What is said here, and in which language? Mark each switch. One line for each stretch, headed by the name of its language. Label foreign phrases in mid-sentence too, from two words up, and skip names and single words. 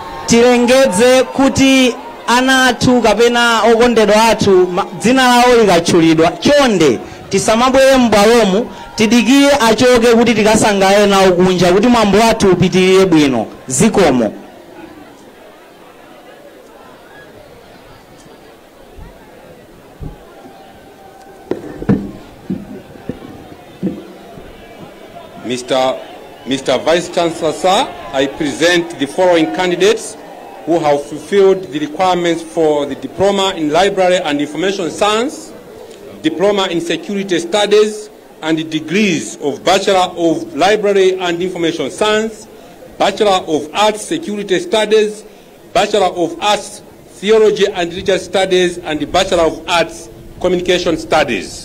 Nyanja: tilengeze kuti ana athu kapena okondedwa athu dzina lawo likatchulidwa chonde tisamabwere m'bwalomu tidikire achoke kuti tikasangale nawo kunja kuti mwambo wathu upitirire bwino. Zikomo.
English: Mr. Vice Chancellor, sir, I present the following candidates who have fulfilled the requirements for the Diploma in Library and Information Science, Diploma in Security Studies, and the degrees of Bachelor of Library and Information Science, Bachelor of Arts Security Studies, Bachelor of Arts Theology and Religious Studies, and the Bachelor of Arts Communication Studies.